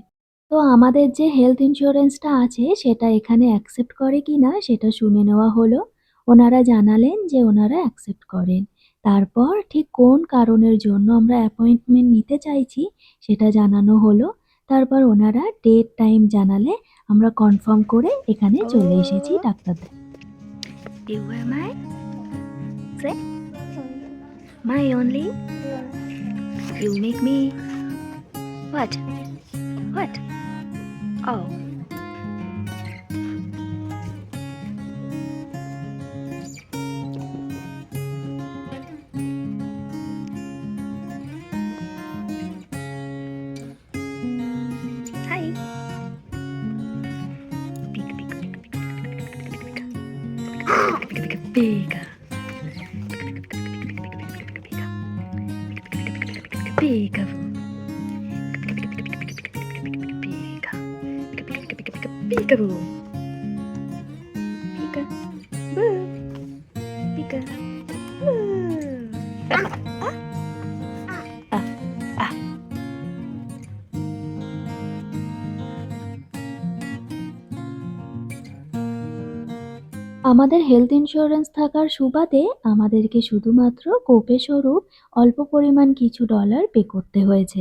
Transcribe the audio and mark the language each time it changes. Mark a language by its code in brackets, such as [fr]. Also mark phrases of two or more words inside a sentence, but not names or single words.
[bn] তো আমাদের যে [en] health insuranceটা [bn] আছে সেটা এখানে অ্যাকসেপ্ট করে কিনা সেটা শুনে নেওয়া হলো। ওনারা জানালেন যে ওনারা অ্যাকসেপ্ট করেন। তারপর ঠিক কোন কারণের জন্য আমরা অ্যাপয়েন্টমেন্ট নিতে চাইছি সেটা জানানো হলো। তারপর ওনারা [en] date time [bn] জানালে আমরা কনফার্ম করে এখানে চলে এসেছি ডাক্তার দেখাতে। [en] You were my say my only. You make me what? What? Oh. Hi. Pika pika pika pika pika pika pika. Peekaboo. Peekaboo. Peekaboo. Peekaboo. [bn] আমাদের [en] health insurance [bn] থাকার সুবাদে আমাদেরকে শুধুমাত্র কোপে স্বরূপ অল্প পরিমাণ কিছু ডলার পে করতে হয়েছে।